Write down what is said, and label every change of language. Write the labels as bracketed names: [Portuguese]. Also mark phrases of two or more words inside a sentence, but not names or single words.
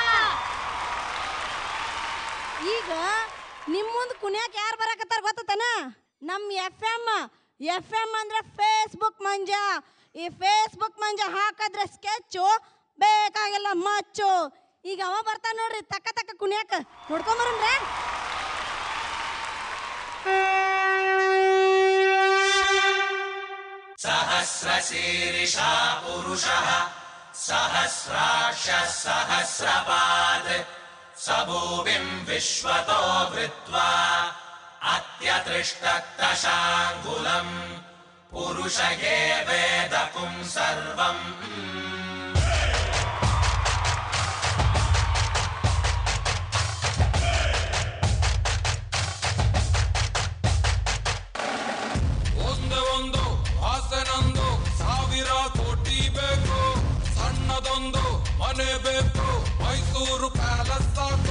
[Kannada] ಈಗ ನಿಮ್ಮ ಮುಂದೆ ಕುಣಿಯಾಕ ಯಾರು ಬರಕತ್ತಾರ ಗೊತ್ತನ? ನಮ್ಮ ಎಫ್ ಎಂ ಅಂದ್ರೆ ಫೇಸ್ಬುಕ್ ಮಂಜ. ಈ ಫೇಸ್ಬುಕ್ ಮಂಜ ಹಾಕಿದ್ರೆ ಸ್ಕೆಚ್ಚು, ಬೇಕಾಗಿಲ್ಲ ಮಚ್ಚು. ಈಗ ಅವ ಬರ್ತಾನ ನೋಡ್ರಿ ತಕ್ಕ ತಕ್ಕ ಕುಣಿಯಾಕ. ನೋಡ್ಕೊಂಬರ್ರಿ. [Sanskrit] सहस्रशीर्षा पुरुषः सहस्राक्ष सहस्रपाद स भूमिं विश्वतो वृत्वा अत्यतिष्ठत्तशाङ्गुलम् पुरुष एवेदकुं सर्वम्. [Kannada] ಆಸನೊಂದು 1000 ಕೋಟಿ ಬೇಕು, ಸಣ್ಣದೊಂದು ಮನೆ ಬೇಕು, ಮೈಸೂರು ಪ್ಯಾಲೇಸ್ ಸಾಕು.